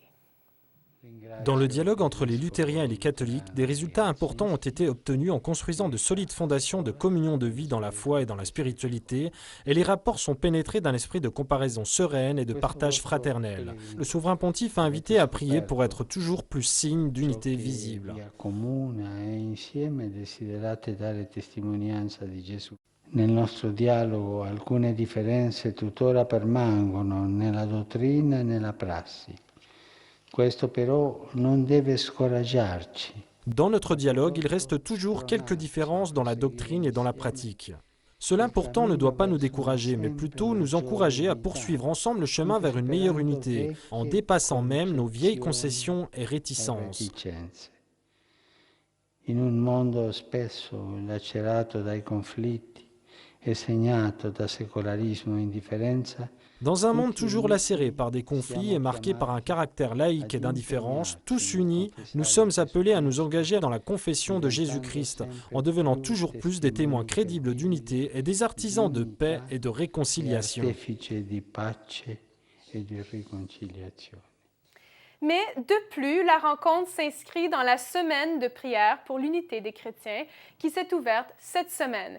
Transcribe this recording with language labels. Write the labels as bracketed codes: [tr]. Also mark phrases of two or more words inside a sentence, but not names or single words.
[fr] Dans le dialogue entre les luthériens et les catholiques, des résultats importants ont été obtenus en construisant de solides fondations de communion de vie dans la foi et dans la spiritualité, et les rapports sont pénétrés d'un esprit de comparaison sereine et de partage fraternel. Le souverain pontife a invité à prier pour être toujours plus signe d'unité visible. [it] Nel nostro dialogo alcune differenze tuttora permangono nella dottrina e nella prassi. Questo però non deve scoraggiarci. [fr] Dans notre dialogue, il reste toujours quelques différences dans la doctrine et dans la pratique. Cela pourtant ne doit pas nous décourager, mais plutôt nous encourager à poursuivre ensemble le chemin vers une meilleure unité, en dépassant même nos vieilles concessions et réticences. [it] In un mondo spesso lacerato dai conflitti e segnato da secolarismo e indifferenza, [fr] dans un monde toujours lacéré par des conflits et marqué par un caractère laïque et d'indifférence, tous unis, nous sommes appelés à nous engager dans la confession de Jésus-Christ, en devenant toujours plus des témoins crédibles d'unité et des artisans de paix et de réconciliation. Mais de plus, la rencontre s'inscrit dans la semaine de prière pour l'unité des chrétiens qui s'est ouverte cette semaine.